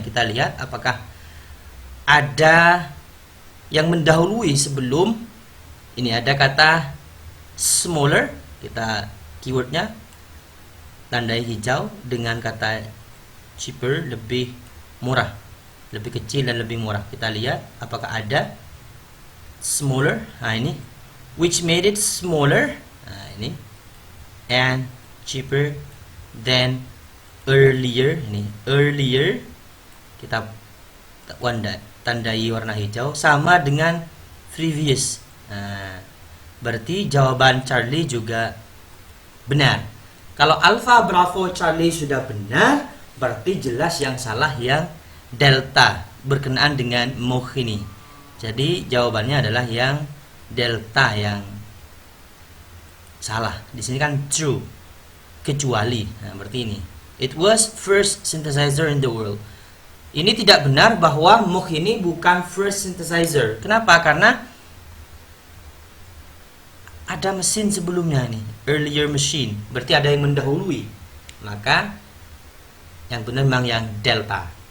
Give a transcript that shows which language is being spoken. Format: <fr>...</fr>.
<id>Kita lihat apakah ada yang mendahului sebelum ini. Ada kata smaller, kita keywordnya tandai hijau, dengan kata cheaper, lebih murah, lebih kecil dan lebih murah. Kita lihat apakah ada smaller. Nah ini,</id> <en>which made it smaller. Nah ini, and cheaper than earlier.</en> <id>Ini earlier, kita tandai warna hijau, sama dengan previous. Nah, berarti jawaban Charlie juga benar. Kalau alfa, bravo, Charlie sudah benar, berarti jelas yang salah yang delta berkenaan dengan Moog ini. Jadi jawabannya adalah yang delta yang salah. Di sini kan true, kecuali. Nah, berarti ini.</id> <en>It was first synthesizer in the world.</en> <id>Ini tidak benar bahwa Moog ini bukan</id> <en>first synthesizer.</en> <id>Kenapa? Karena ada mesin sebelumnya nih,</id> <en>earlier machine,</en> <id>berarti ada yang mendahului, maka yang benar memang yang delta.</id>